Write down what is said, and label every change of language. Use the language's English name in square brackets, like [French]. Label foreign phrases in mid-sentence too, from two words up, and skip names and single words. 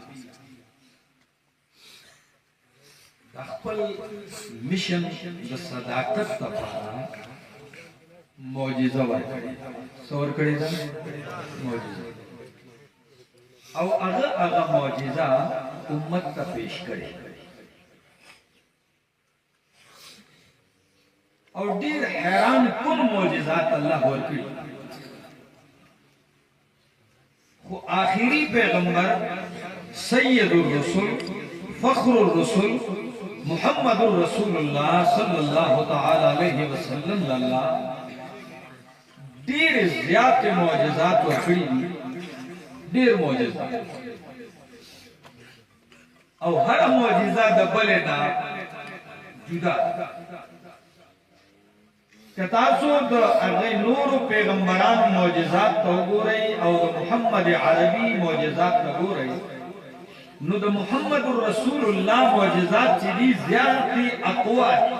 [Pashto] د خپل میشن د صداقت لپاره معجزه ورکړې څه ورکړې ده معجزه او هغه معجزه امت ته پیش کړې او ډېر حیران کن معجزات الله ورکړي آخری پیغمبر [Arabic] سید الرسول فخر الرسول [Pashto] محمد رسول اللہ [Arabic] صلی اللہ تعالی علیہ وسلم [Pashto] اللہ دیر زیادہ معجزات ورکړي دیر معجزات او ہر معجزہ د بلې نه جدا کتاسو د هغه نور پیغمبران معجزات ته وګورئ او د محمد عربي معجزات ته وګورئ نو د محمد رسول الله معجزات چې دي زیات اقوا